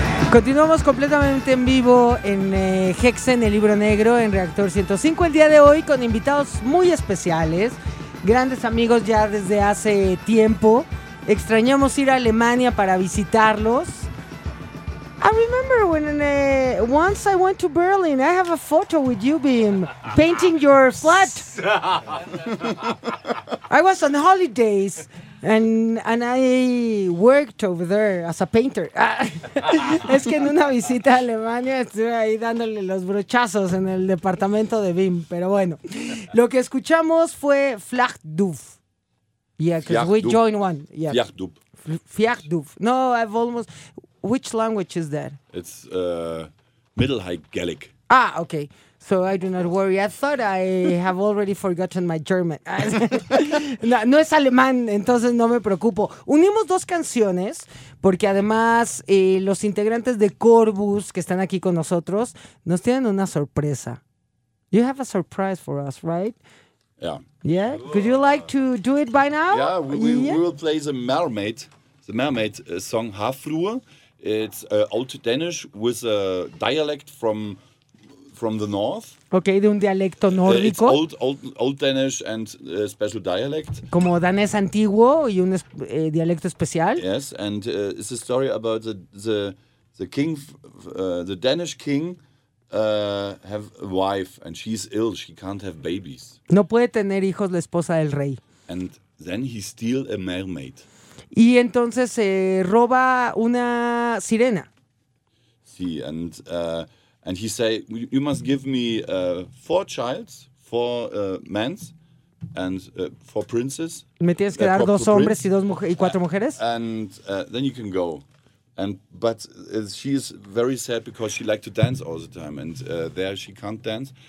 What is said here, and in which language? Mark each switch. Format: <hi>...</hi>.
<es>Continuamos completamente en vivo en Hexen, el libro negro, en Reactor 105, el día de hoy con invitados muy especiales, grandes amigos ya desde hace tiempo. Extrañamos ir a Alemania para visitarlos.</es> <en>I remember when once I went to Berlin, I have a photo with you, Bim, painting your flat. I was on holidays. And I worked over there as a painter.</en> <es>Es que en una visita a Alemania estuve ahí dándole los brochazos en el departamento de BIM. Pero bueno, lo que escuchamos fue Flachduf.</es> <en>Yeah, because we joined one. Yeah. Flachduf. Flachduf. No, I've almost... Which language is that? It's Middle High Gaelic. Ah, okay. So I do not worry. I thought I have already forgotten my German.</en> <es>No, no es alemán, entonces no me preocupo. Unimos dos canciones porque además los integrantes de Corbus que están aquí con nosotros nos tienen una sorpresa.</es> <en>You have a surprise for us, right? Yeah. Yeah? Could you like to do it by now? Yeah, we will play the Mermaid, song Hafruhe. It's old Danish with a dialect from the north.</en> <es>Okay, de un dialecto nórdico.</es> <en>It's old Danish and special dialect.</en> <es>Como danés antiguo y un dialecto especial.</es> <en>Yes, and it's a story about the king, the Danish king, have a wife and she's ill. She can't have babies.</en> <es>No puede tener hijos la esposa del rey.</es> <en>And then he steals a mermaid.</en> <es>Y entonces se roba una sirena.</es> <en>Sí, and and he say, you must give me four childs, four men, and four princes.</en> <es>Me tienes que dar dos hombres y dos mujeres y cuatro mujeres.</es> <en>And then you can go. But she is very sad because she likes to dance all the time, and there she can't dance.</en>